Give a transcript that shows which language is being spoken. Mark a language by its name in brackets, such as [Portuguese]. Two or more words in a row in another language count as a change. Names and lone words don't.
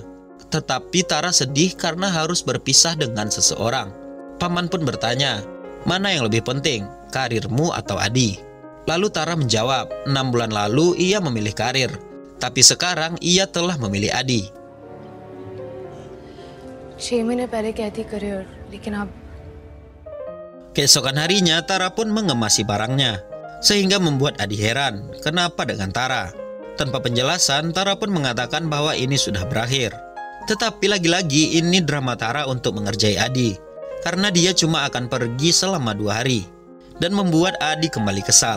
[Indonesian] Tetapi Tara sedih karena harus berpisah dengan seseorang. Paman pun bertanya, mana yang lebih penting, karirmu atau Adi? Lalu Tara menjawab, 6 bulan lalu ia memilih karir, tapi sekarang ia telah memilih Adi. [Hindi] 6 महीने पहले कहती करियर, लेकिन अब [Indonesian] Keesokan harinya Tara pun mengemasi barangnya, sehingga membuat Adi heran kenapa dengan Tara. Tanpa penjelasan, Tara pun mengatakan bahwa ini sudah berakhir. Tetapi lagi-lagi ini drama Tara untuk mengerjai Adi, karena dia cuma akan pergi selama 2 hari, dan membuat Adi kembali kesal.